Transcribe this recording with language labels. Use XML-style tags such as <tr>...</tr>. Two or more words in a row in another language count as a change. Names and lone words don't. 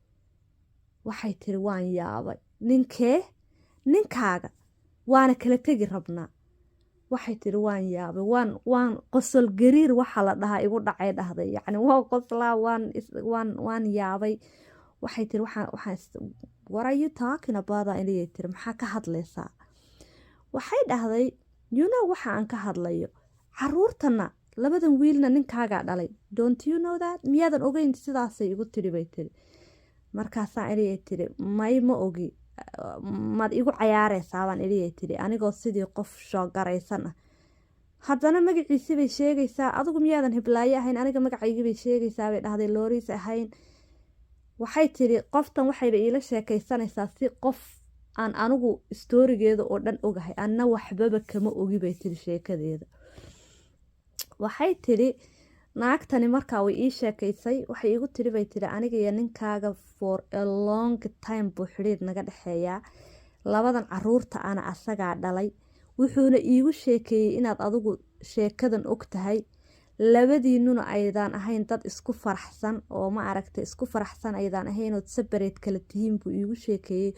<so>Waxay tiri waan yaabay. Ninkee? Ninkaaga waana kala tegi rabnaa. Waxay tiri waan yaabay, waan qosol gariir waxa la dhahaa igu dhacay dhahday. Yacni waan qoslaa, waan yaabay. Waxay tiri</so> <en>what are you talking about?</en> <so>Inay tiri maxaa ka hadlaysaa? Waxay dhahday</so> <en>you know</en> <so>waxa aan ka hadlayo, caruurtana 2 wiilna ninkaaga dhalay,</so> <en>don't you know that?</en> <so>Miyaadan ogeyn? Sidaasay igu tiri bay tiri. Markaasaa inay tiri may ma ogi, maad igu cayaaraysaa baan inay tiri anigoo sidii qof soo garaysan ah. Haddana magaciisi bay sheegaysaa, adigu miyaadan hiblaayo ahayn? Aniga magacaygii bay sheegaysaa bay dhahday Loris ahayn. Waxay tiri qoftan waxayba iila sheekaysanaysaa si qof aan anigu stoorigeeda oo dhan ogahay, anna waxbaba kama ogi bay tiri sheekadeeda. Waxay tiri naagtani markaa way ii sheekaysay. Waxay igu tiri bay tiri aniga iyo ninkaaga</so> <en>for a long time</en> <so>buu xiriir naga dhexeeyaa, 2 caruurta ana asagaa dhalay. Wuxuuna iigu sheekeeyey inaad adigu sheekadan og tahay, 2diinuna aydaan ahayn dad isku faraxsan oo ma aragtay isku faraxsan aydaan ahayn oo separate kala tihiin buu iigu sheekeeyey.</so>